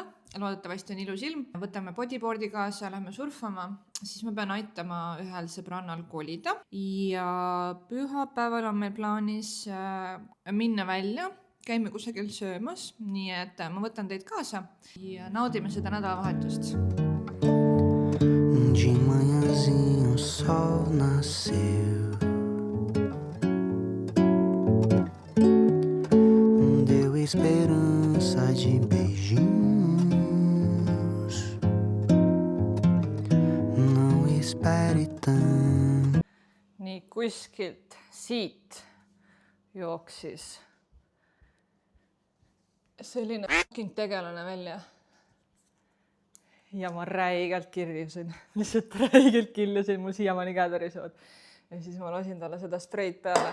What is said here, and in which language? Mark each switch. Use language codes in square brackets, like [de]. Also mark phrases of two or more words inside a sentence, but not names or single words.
[et] Loodetavasti on ilus ilm. Võtame bodyboardi kaasa, lähme surfama. Siis ma pean aitama ühel sõbrannal kolida. Ja pühapäeval on meil plaanis minna välja. Käime kusagil söömas. Nii et ma võtan teid kaasa ja naudime seda nädalavahetust. [pt] De manhãzinho o sol nasceu. Deu esperança de beijinhos. Não espere tanto. [et] Nii kuskilt siit jooksis selline fucking tegelane välja. Ja ma räigelt kirjusin. Lihtsalt räigelt killusin, mul siiamaani käed värisevad. Ja siis ma lasin talle seda spreid peale.